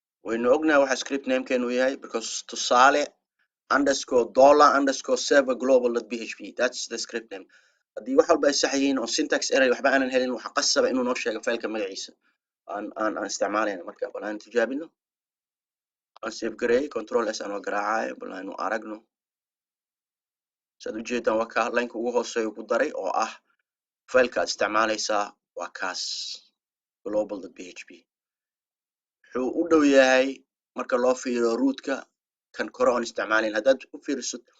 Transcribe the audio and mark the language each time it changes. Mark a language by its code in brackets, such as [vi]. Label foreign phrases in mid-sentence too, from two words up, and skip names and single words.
[so] waynu ognahay waxa script namekeenu yahay because tusaale [en] underscore dollar underscore server global.php that's the script name [so] haddii wax walba ay sax yihiin oo [en] syntax error [so] waxba aanan helin waxa qasaba inuu noo sheego faylka magaciisa aan isticmaalayna marka bal aan tijaabino aan save gareey [en] control s [so] aan garaacayo bal aynu aragno saad ujeedaan waa ka linka ugu hooseeya ku daray oo ah faylka aad isticmaalaysaa waa kaas global.php wuxuu u dhow yahay marka loo fiiriyo rootka kan kore oon isticmaalayn haddaad u fiiriso